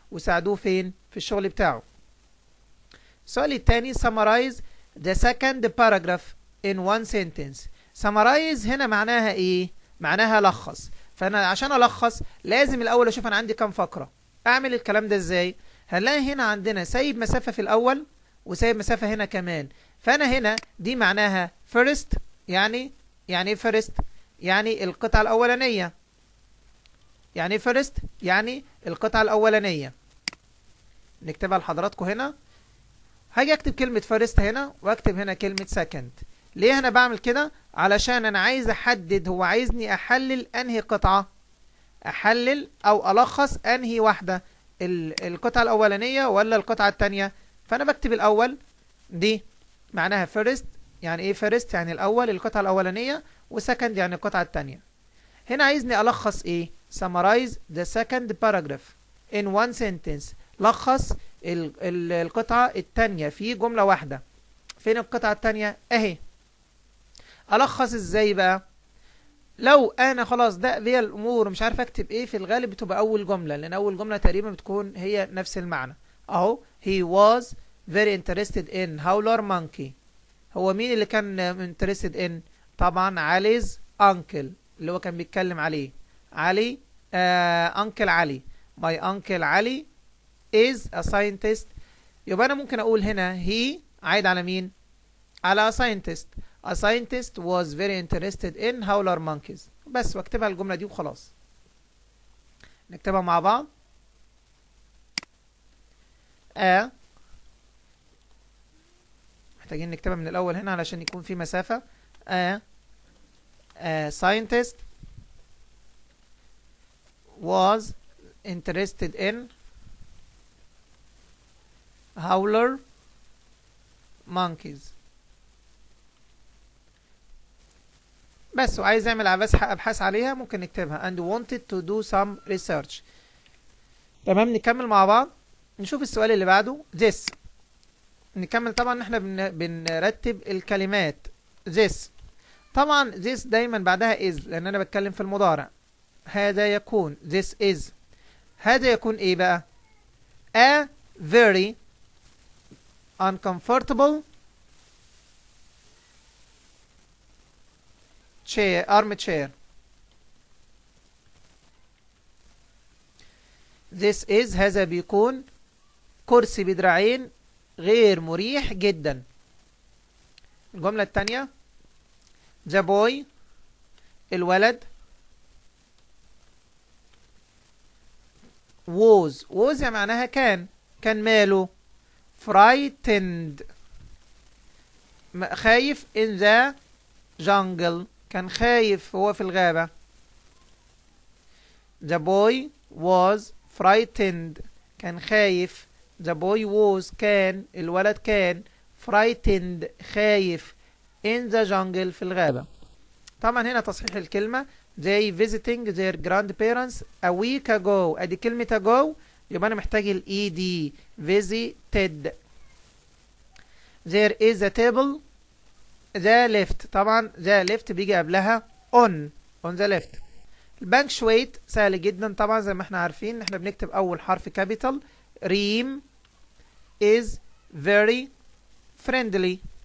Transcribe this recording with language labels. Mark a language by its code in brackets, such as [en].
[ar] وساعدوه فين؟ في الشغل بتاعه. السؤال الثاني [en] summarize the second paragraph in one sentence. [ar] summarize هنا معناها ايه؟ معناها لخص. فانا عشان الخص لازم الاول اشوف انا عندي كام فقرة. اعمل الكلام ده ازاي؟ هنلاقي هنا عندنا سايب مسافة في الاول وسايب مسافة هنا كمان. فانا هنا دي معناها first يعني ايه first؟ يعني القطعة الاولانية. يعني first يعني القطعة الاولانية. نكتبها لحضراتكم هنا. هاجي اكتب كلمة first هنا واكتب هنا كلمة second. ليه انا بعمل كده؟ علشان انا عايز احدد هو عايزني احلل انهي قطعة. احلل او الخص انهي واحدة، القطعة الاولانية ولا القطعة التانية. فانا بكتب الاول دي معناها first. يعني ايه first؟ يعني الاول القطعة الاولانية، وسكند يعني القطعة التانية. هنا عايزني الخص ايه؟ [en] summarize the second paragraph in one sentence. [ar] لخص القطعة التانية في جملة واحدة. فين القطعة التانية؟ اهي. الخص ازاي بقى؟ لو انا خلاص ده بيا الامور مش عارف اكتب ايه، في الغالب بتبقى اول جملة، لان اول جملة تقريبا بتكون هي نفس المعنى. [en] اهو he was very interested in howler monkey. [ar] هو مين اللي كان [en] interested in؟ [ar] طبعا علي's uncle اللي هو كان بيتكلم عليه. علي uncle علي. [en] my uncle Ali is a scientist. [ar] يبقى انا ممكن اقول هنا he عايد على مين؟ على [en] a scientist. a scientist was very interested in howler monkeys. [ar] بس واكتبها الجملة دي وخلاص. نكتبها مع بعض. محتاجين نكتبها من الاول هنا علشان يكون في مسافة. [en] a scientist was interested in howler monkeys. [ar] بس وعايز اعمل ابحاث عليها ممكن نكتبها [en] and wanted to do some research. [ar] تمام. نكمل مع بعض. نشوف السؤال اللي بعده this. نكمل. طبعا احنا بنرتب الكلمات. this طبعا this دايما بعدها is لان انا بتكلم في المضارع. هذا يكون [en] this is. [ar] هذا يكون ايه بقى؟ [en] a very uncomfortable armchair. This is [ar] هذا بيكون كرسي بدراعين غير مريح جدا. الجملة الثانية [en] the boy [ar] الولد was يعني معناها كان ماله [en] frightened [ar] خايف [en] in the jungle [ar] كان خايف هو في الغابة. [en] the boy was frightened [ar] كان خايف. [en] the boy was [ar] الولد كان [en] frightened خايف in the jungle [ar] في الغابة. طبعا هنا تصحيح الكلمة [en] they visiting their grandparents a week ago. [ar] ادي كلمة ago يبقى انا محتاج ال ed visited. [en] there is a table the left. طبعا the left [ar] بيجي قبلها [en] on the left. [ar] البانكشويت سهل جدا طبعا زي ما احنا عارفين احنا بنكتب اول حرف كابيتال. [en] Reem is very friendly.